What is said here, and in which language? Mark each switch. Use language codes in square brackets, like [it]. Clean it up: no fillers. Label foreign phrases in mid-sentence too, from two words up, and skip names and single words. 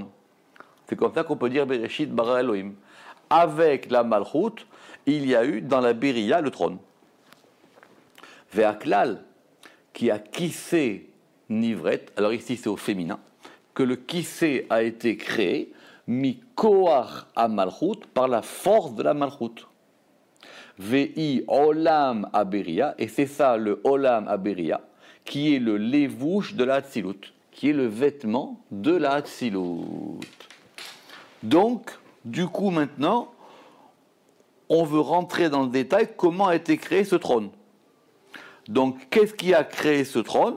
[fr] C'est comme ça qu'on peut dire [he] בראשית ברא אלהים. [fr] Avec la Malchut, il y a eu dans la Beria le trône. Ve'aklal, qui a [he] כסא נברא, [fr] alors ici c'est au féminin, que le kissé a été créé, [he] מכח המלכות, [fr] par la force de la Malchut. [he] והוא עולם הבריאה, [fr] et c'est ça le [he] עולם הבריאה, [fr] qui est le levouche de la Hatzilut, qui est le vêtement de la Hatzilut. Donc, du coup maintenant, on veut rentrer dans le détail comment a été créé ce trône. Donc, qu'est-ce qui a créé ce trône?